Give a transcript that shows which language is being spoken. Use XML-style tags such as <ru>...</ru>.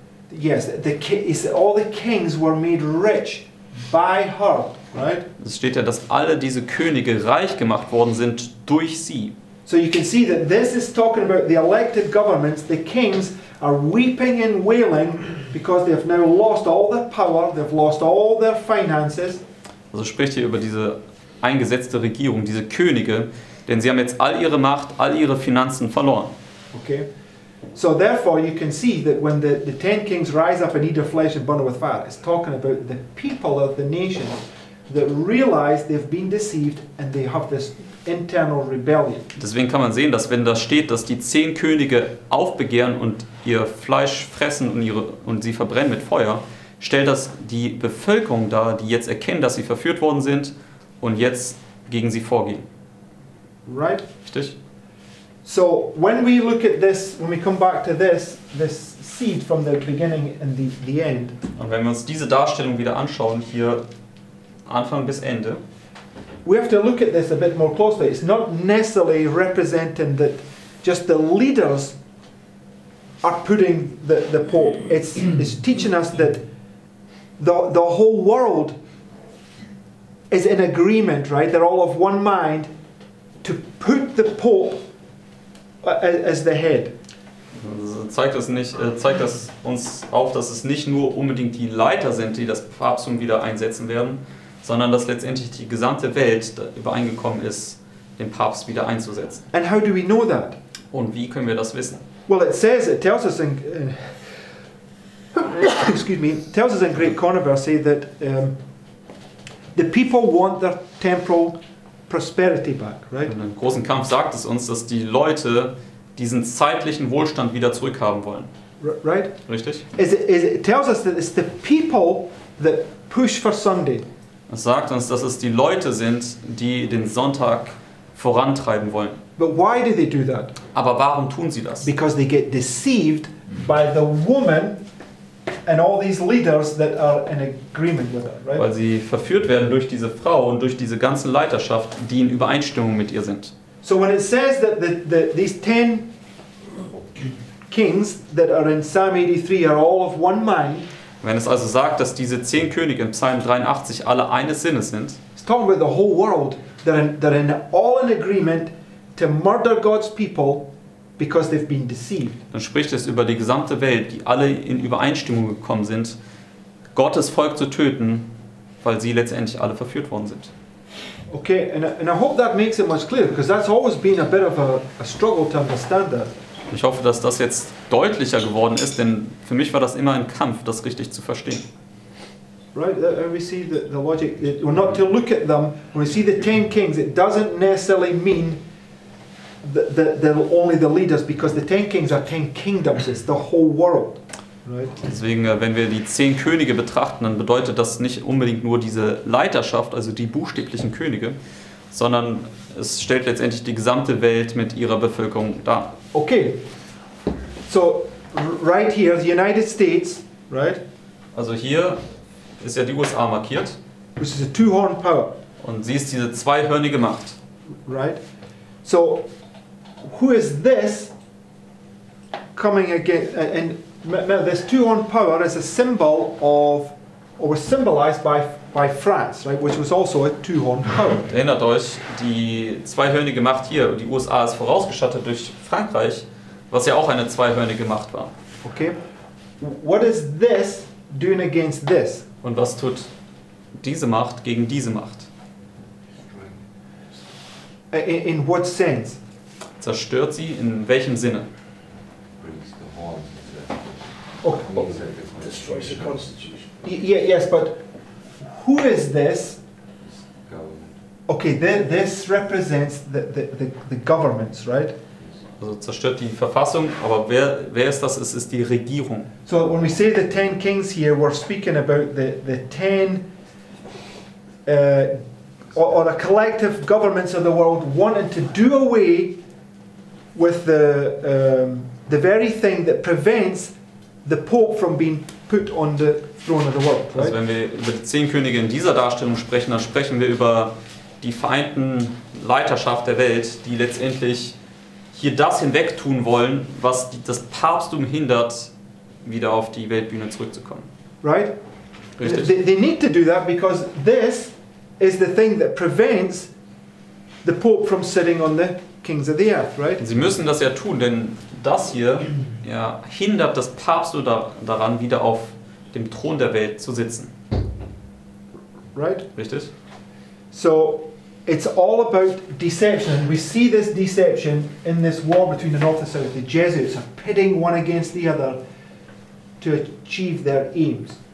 <en>Yes, all the kings were made rich by her, right?</en> <de>Es steht ja, dass alle diese Könige reich gemacht worden sind durch sie.</de> <en>So you can see that this is talking about the elected governments. The kings are weeping and wailing because they have now lost all their power, they've lost all their finances.</en> <de>Also spricht hier über diese eingesetzte Regierung, diese Könige, denn sie haben jetzt all ihre Macht, all ihre Finanzen verloren.</de> <en>Okay? So therefore you can see that when the 10 kings rise up and eat their flesh and burn it with fire, it's talking about the people of the nation that realize they've been deceived and they have this internal rebellion.</en> <de>Deswegen kann man sehen, dass wenn da steht, dass die 10 Könige aufbegehren und ihr Fleisch fressen und sie verbrennen mit Feuer, stellt das die Bevölkerung dar, die jetzt erkennen, dass sie verführt worden sind und jetzt gegen sie vorgehen.</de> <en>Right?</en> <de>Richtig?</de> <en>So when we look at this, when we come back to this seed from the beginning and the end.</en> <de>Und wenn wir uns diese Darstellung wieder anschauen, hier Anfang bis Ende,</de> <en>we have to look at this a bit more closely. It's not necessarily representing that just the leaders are putting the Pope. It's teaching us that the whole world is in agreement, right? They're all of one mind to put the Pope as the head.</en> <de>Zeigt das uns auf, dass es nicht nur unbedingt die Leiter sind, die das Papsttum wieder einsetzen werden, sondern dass letztendlich die gesamte Welt übereingekommen ist, den Papst wieder einzusetzen.</de> <en>And how do we know that?</en> <de>Und wie können wir das wissen?</de> <en>Well, it tells us in excuse me, it tells us in Great Controversy that the people want their temporal prosperity back, right?</en> <de>Und im großen Kampf sagt es uns, dass die Leute diesen zeitlichen Wohlstand wieder zurückhaben wollen.</de> <en>Right?</en> <de>Richtig?</de> <en>It tells us that it's the people that push for Sunday.</en> <de>Es sagt uns, dass es die Leute sind, die den Sonntag vorantreiben wollen.</de> <en>But why do they do that?</en> <de>Aber warum tun sie das?</de> <en>Because they get deceived by the woman and all these leaders that are in agreement with her, right?</en> <de>Weil sie verführt werden durch diese Frau und durch diese ganze Leiterschaft, die in Übereinstimmung mit ihr sind.</de> <en>So when it says that these 10 kings that are in Psalm 83 are all of one mind,</en> <de>Wenn es also sagt, dass diese 10 Könige im Psalm 83 alle eines Sinnes sind,</de> <en>it's talking about the whole world. They're all in agreement to murder God's people because they've been deceived.</en> <de>dann spricht es über die gesamte Welt, die alle in Übereinstimmung gekommen sind, Gottes Volk zu töten, weil sie letztendlich alle verführt worden sind.</de> <en>Okay, and I hope that makes it much clearer, because that's always been a bit of a struggle to understand that.</en> <de>Ich hoffe, dass das jetzt deutlicher geworden ist, denn für mich war das immer ein Kampf, das richtig zu verstehen.</de> <en>Right, we see the logic. We're not to look at them. When we see the 10 kings, it doesn't necessarily mean only the leaders, because the 10 kings are 10 kingdoms. It's the whole world. Right?</en> <de>Deswegen, wenn wir die 10 Könige betrachten, dann bedeutet das nicht unbedingt nur diese Leiterschaft, also die buchstäblichen Könige, sondern es stellt letztendlich die gesamte Welt mit ihrer Bevölkerung dar.</de> <en>Okay, so right here, the United States, right,</en> <de>Also hier ist ja die USA markiert</de> <en>which is a two-horned power,</en> <de>und sie ist diese zweihörnige Macht.</de> <en>right? So who is this coming against? And this two-horned power is a symbol of, or was symbolized by France, right, which was also a two-horned power.</en> <de>Erinnert euch, die zweihörnige Macht hier, die USA ist vorausgestattet durch Frankreich, was ja auch eine zweihörnige Macht war.</de> <en>Okay, what is this doing against this?</en> <de>Und was tut diese Macht gegen diese Macht?</de> <en>In what sense?</en> <de>Zerstört sie in welchem Sinne?</de> <en>Brings the horns. Okay. Means that the Destroys the constitution constitution. Yes, but who is this? government. Okay, this represents the governments, right?</en> <de>Also zerstört die Verfassung, aber wer ist das? Es ist die Regierung.</de> <en>So when we say the 10 kings here, we're speaking about the 10 or the collective governments of the world wanting to do away with the very thing that prevents the Pope from being put on the throne of the world,</en> <de>Also</de> <en>right?</en> <de>wenn wir über die 10 Könige in dieser Darstellung sprechen, dann sprechen wir über die vereinten Leiterschaft der Welt, die letztendlich hier das hinwegtun wollen, was das Papsttum hindert, wieder auf die Weltbühne zurückzukommen.</de> <en>Right?</en> <de>Richtig?</de> <en>They need to do that because this is the thing that prevents the Pope from sitting on the kings of the earth, right?</en> <de>Sie müssen das ja tun, denn das hier hindert das Papsttum daran, wieder auf dem Thron der Welt zu sitzen.</de> <en>Right?</en> <de>Richtig?</de> <en>So it's all about deception, and we see this deception in this war between the North and South. The Jesuits are pitting one against the other to achieve their aims.</en>